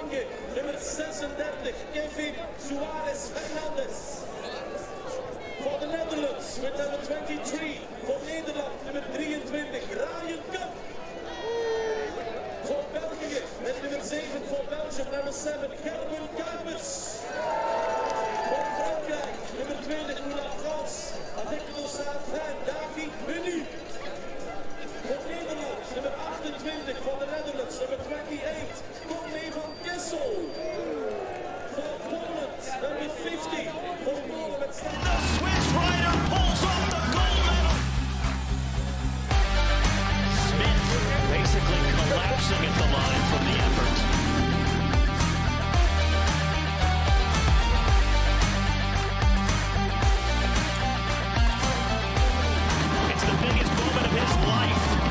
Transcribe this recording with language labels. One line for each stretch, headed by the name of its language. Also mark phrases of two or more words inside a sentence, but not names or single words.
Dutch: België, nummer 36, Kevin Suarez Fernandes.
English: For the Netherlands, with number 23,
Dutch: voor Nederland, nummer 23, Ryan Kamp. Voor België, met nummer 7 voor Belgium, nummer 7, Gerwin Kuipers. Voor Frankrijk, nummer 20,
French: pour la France, avec le Saint-Fin, David Menu.
Dutch: Voor Nederland, nummer 28, voor de Netherlands, nummer 28, Corné van Kessel. Voor Poland, nummer 50, voor Polen met Sven.
English: The Swiss rider pulls off the gold medal. Smith basically collapsing at the line from the effort. It's the biggest moment of his life.